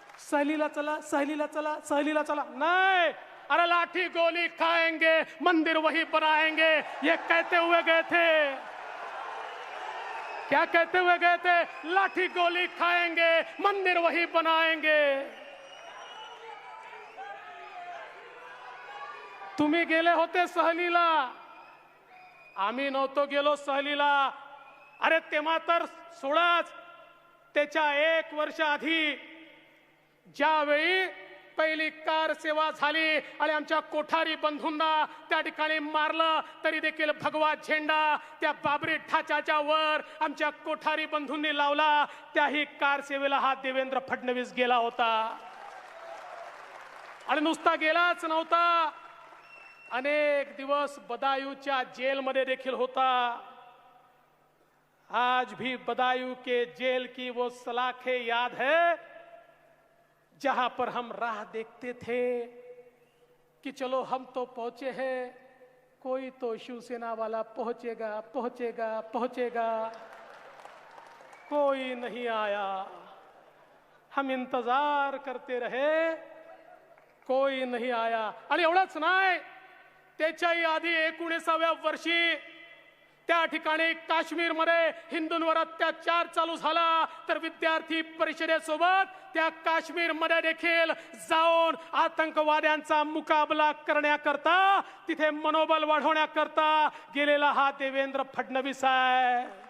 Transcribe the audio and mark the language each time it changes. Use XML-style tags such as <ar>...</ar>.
<mr>सहलीला चला, सहलीला चला, सहलीला चला,</mr> <hi>नहीं। अरे लाठी गोली खाएंगे, मंदिर वही बनाएंगे, ये कहते हुए गए थे। क्या कहते हुए गए थे? लाठी गोली खाएंगे, मंदिर वही बनाएंगे।</hi> <mr>तुम्ही गेले होते सहलीला, आम्ही नव्हतो गेलो सहलीला। अरे तेव्हा तर सोडाच, त्याच्या 1 वर्ष आधी ज्यावेळी पहिली कार सेवा झाली आणि आमच्या कोठारी बंधूंना त्या ठिकाणी मारलं, तरी देखील भगवा झेंडा त्या बाबरी ढाच्याच्या वर आमच्या कोठारी बंधूंनी लावला। त्याही कार सेवेला हा देवेंद्र फडणवीस गेला होता। आणि नुसता गेलाच नव्हता, अनेक दिवस बदायूंच्या जेलमध्ये देखील होता।</mr> <hi>आज भी बदायूं के जेल की वो सलाखें याद है, जहां पर हम राह देखते थे कि चलो हम तो पहुंचे हैं, कोई तो शिवसेना वाला पहुंचेगा पहुंचेगा पहुंचेगा, कोई नहीं आया। हम इंतजार करते रहे, कोई नहीं आया।</hi> <mr>आणि एवढंच नाही, त्याच्याही आधी 19व्या वर्षी त्या ठिकाणी काश्मीरमध्ये हिंदूंवर अत्याचार चालू झाला, तर विद्यार्थी परिषदेसोबत त्या काश्मीरमध्ये देखील जाऊन आतंकवाद्यांचा मुकाबला करण्याकरता, तिथे मनोबल वाढवण्याकरता गेलेला हा देवेंद्र फडणवीस आहे।</mr>